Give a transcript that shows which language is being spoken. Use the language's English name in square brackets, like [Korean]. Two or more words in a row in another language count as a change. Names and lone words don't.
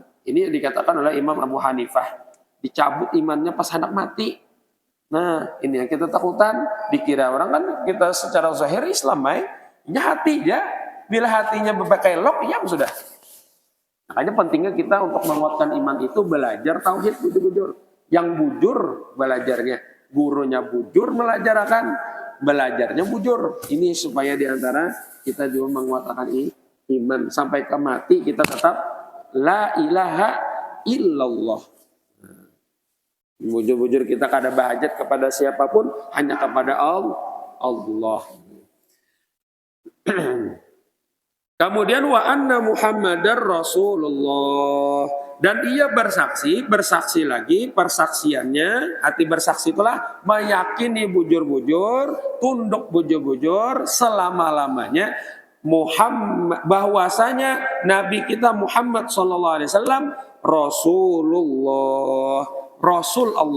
[Indonesian] Ini dikatakan oleh Imam Abu Hanifah. Dicabut imannya pas hendak mati. Nah, ini yang kita takutan. Dikira orang kan kita secara zahir Islam, ini hati ya. Bila hatinya berpakai lok, ya sudah. Makanya pentingnya kita untuk menguatkan iman itu belajar tauhid bujur-bujur. [Banjar] Yang bujur belajarnya, gurunya bujur melajarkan, belajarnya bujur. [Indonesian] Ini supaya diantara kita juga menguatkan iman sampai ke mati kita tetap [Arabic] لا إله إلا الله. [Banjar] Bujur-bujur kita kada bahajat kepada siapapun, hanya kepada Allah. [Arabic] Kemudian وأن محمدا رسول الله, [Indonesian] dan ia bersaksi lagi, persaksiannya, arti bersaksi itulah meyakini bujur-bujur, tunduk bujur-bujur selama-lamanya Muhammad, bahwasanya Nabi kita Muhammad SAW Rasulullah, Rasul Allah.